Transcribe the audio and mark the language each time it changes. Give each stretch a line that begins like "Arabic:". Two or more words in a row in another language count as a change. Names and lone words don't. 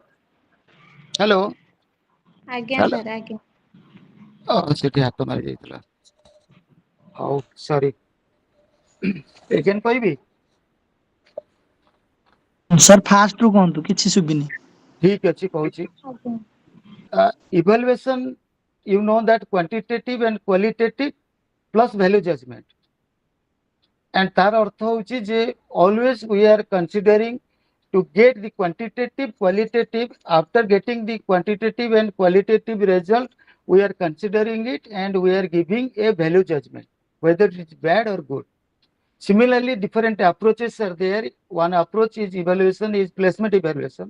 Odia: ହ୍ୟାଲୋ ଆଜ୍ଞା ହ୍ୟାଲୋ। ସାର୍ ଆଜ୍ଞା। ସେଠି ହାତ ମାରି ଯାଇଥିଲା। ହଉ ସରି। ଏଗେନ୍ କହିବି? ସାର୍ ଫାଷ୍ଟ ରୁ କୁହନ୍ତୁ, କିଛି ଶୁଭିନି। ଠିକ ଅଛି କହୁଛି। ଆଜ୍ଞା
English: Evaluation, you know that quantitative and qualitative plus value judgment. And
Odia: ତାର ଅର୍ଥ ହଉଛି ଯେ
English: always we are considering to get the quantitative, qualitative. After getting the quantitative and qualitative result, we are considering it and we are giving a value judgment, whether it is bad or good. Similarly, different approaches are there. One approach is evaluation, is placement evaluation.